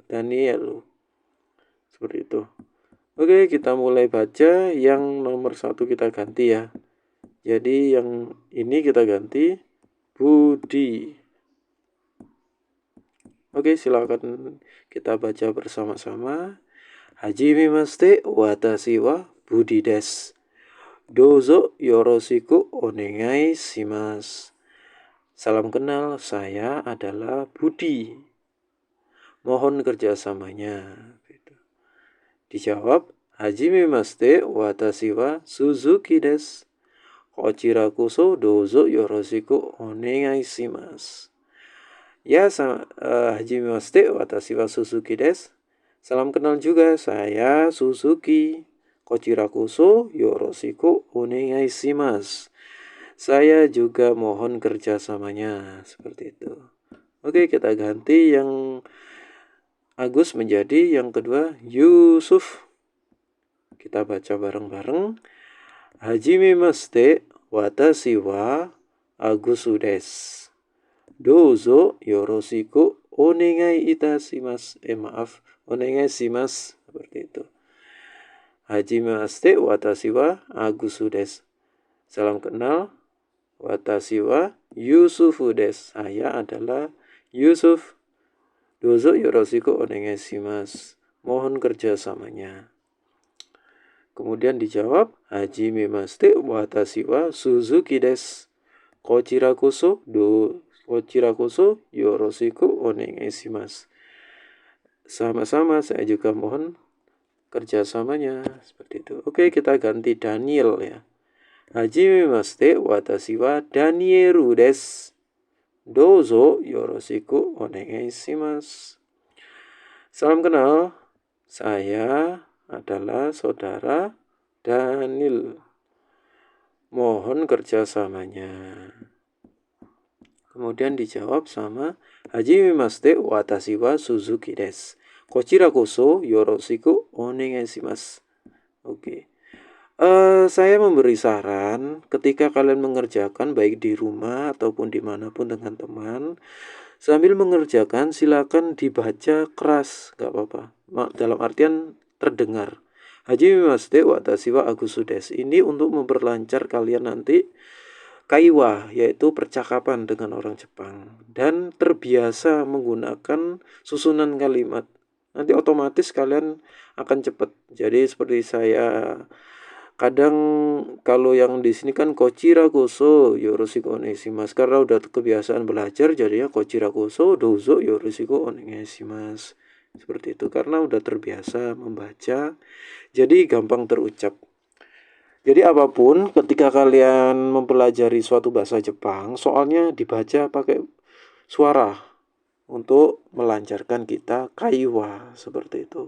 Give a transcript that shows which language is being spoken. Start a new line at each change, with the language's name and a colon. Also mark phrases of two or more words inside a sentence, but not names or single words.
Indonesian: Daniel. Seperti itu. Oke, kita mulai baca. Yang nomor 1 kita ganti ya. Jadi yang ini kita ganti Budi. Oke, silakan kita baca bersama-sama.
Japanese: はじめまして、わたし は Budi です. どうぞ よろしく おねがいします.
Indonesian: Salam kenal, saya adalah Budi. Mohon kerjasamanya. Dijawab,
Japanese: はじめまして、わたし は Suzuki です. こちらこそ どうぞ よろしく おねがいします. Ya, はじめまして、わたし は Suzuki です.
Indonesian: Salam kenal juga, saya Suzuki.
Japanese: こちらこそ よろしく おねがいします.
Indonesian: Saya juga mohon kerjasamanya, seperti itu. Oke, kita ganti yang Agus menjadi yang kedua Yusuf. Kita baca bareng-bareng.
Japanese: はじめまして、わたし は Agusu です. どうぞ よろしく おねがい いたします。 おねがいします.
Indonesian: Seperti itu.
Japanese: はじめまして、わたし は Agusu です.
Indonesian: Salam kenal.
Japanese: わたし は Yusufu です.
Indonesian: Saya adalah Yusuf.
Japanese: どうぞ よろしく おねがいします.
Indonesian: Mohon kerjasamanya. Kemudian dijawab,
Japanese: はじめまして わたし は Suzuki です. こちらこそ よろしく おねがいします.
Indonesian: Sama-sama, saya juga mohon kerjasamanya. Seperti itu. Oke, kita ganti Daniel ya.
Japanese: はじめまして わたし は Danieru です. どうぞ よろしく おねがいします.
Indonesian: Salam kenal. Saya adalah saudara Daniel. Mohon kerjasamanya. Kemudian dijawab sama
Japanese: はじめまして わたし は Suzuki です. こちらこそ よろしく おねがいします.
Indonesian: Oke. Saya memberi saran ketika kalian mengerjakan baik di rumah ataupun dimanapun dengan teman, sambil mengerjakan silakan dibaca keras, gak apa-apa. Dalam artian terdengar.
Japanese: はじめまして わたし は Agusu です.
Indonesian: Ini untuk memperlancar kalian nanti kaiwa, yaitu percakapan dengan orang Jepang. Dan terbiasa menggunakan susunan kalimat. Nanti otomatis kalian akan cepat. Jadi seperti saya kadang kalau yang di sini kan
Japanese: こちらこそ よろしく おねがいします,
Indonesian: karena udah kebiasaan belajar jadinya
Japanese: こちらこそ どうぞ よろしく おねがいします.
Indonesian: Seperti itu karena udah terbiasa membaca, jadi gampang terucap. Jadi apapun ketika kalian mempelajari suatu bahasa Jepang, soalnya dibaca pakai suara untuk melancarkan kita kaiwa, seperti itu.